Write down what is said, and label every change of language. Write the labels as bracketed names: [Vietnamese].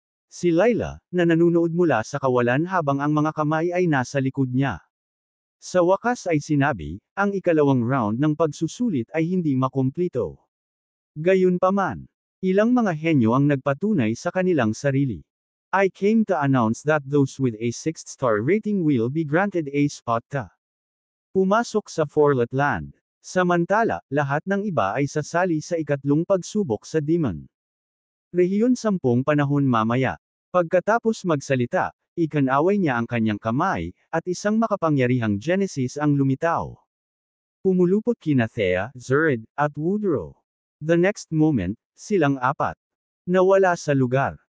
[Filipino] Si Lila, na nanunood mula sa kawalan habang ang mga kamay ay nasa likod niya. Sa wakas ay sinabi, ang ikalawang round ng pagsusulit ay hindi makumplito. Gayunpaman, ilang mga henyo ang nagpatunay sa kanilang sarili. [English] I came to announce that those with a 6-star rating will be granted a spot to [Filipino] pumasok sa Forlet Land. Samantala, lahat ng iba ay sasali sa ikatlong pagsubok sa Demon Rehiyon 10 panahon mamaya. Pagkatapos magsalita, ikanaway niya ang kanyang kamay, at isang makapangyarihang Genesis ang lumitaw. Pumulupot kina Thea, Zerd, at Woodrow. [English] The next moment, [Filipino] silang apat nawala sa lugar.